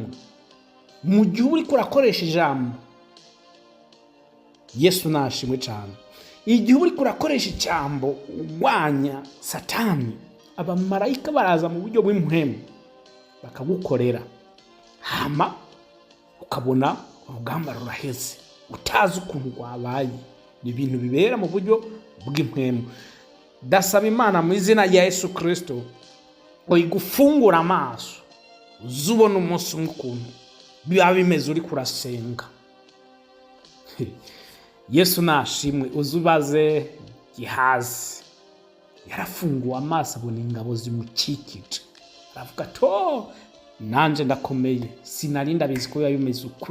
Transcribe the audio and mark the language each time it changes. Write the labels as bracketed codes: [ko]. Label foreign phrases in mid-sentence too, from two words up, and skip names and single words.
[rn] Mu gihe uriko urakoresha ijambo, Yesu nashimwe cyane, igihe uriko urakoresha ijambo urwanya Satani, abamarayika baraza mu buryo bw'impwemu bakagukorera, hama ukabona urugamba ruraheze utazi ukuntu rwabaye. Ni ibintu bibera mu buryo bw'impwemu. Dasaba Imana mu izina rya Yesu Kristo ngo igufungura amaso uzubona umunsi umwe ukuntu biba bimeze uri kurasenga. Yesu nashimwe. Uzubaze Gihazi, yarafunguwe amaso abona ingabo zimukikije, aravuga to nanje ndakomeye, sinarinda bizi ko yabimeze uku.